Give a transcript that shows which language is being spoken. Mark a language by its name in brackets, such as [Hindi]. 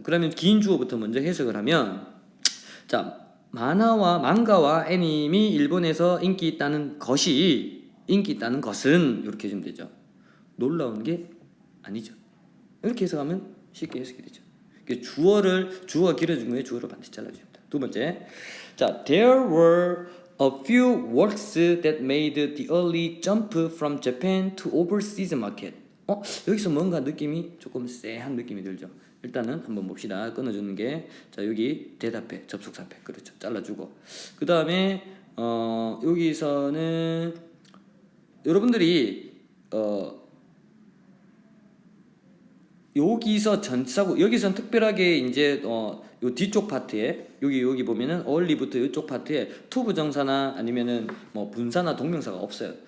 [Korean] 그러면 긴 주어부터 먼저 해석을 하면, 자, 망가와 애니메이 일본에서 인기 있다는 것은 이렇게 해주면 되죠. 놀라운 게 아니죠. 이렇게 해석하면 쉽게 해석이 되죠. 주어가 길어진 거에 주어를 반드시 잘라줍니다. 두 번째, 자, [English] there were a few works that made the early jump from Japan to overseas market. [Korean] 여기서 뭔가 느낌이 조금 쎄한 느낌이 들죠. 일단은 한번 봅시다. 끊어주는 게, 자, 여기 대답해, 접속사 앞에, 그렇죠, 잘라주고, 그 다음에 여기서는 여러분들이 여기서 전치사고, 여기선 특별하게 이제 요 뒤쪽 파트에 여기 보면은 early부터 이쪽 파트에 to 부정사나 아니면은 뭐 분사나 동명사가 없어요.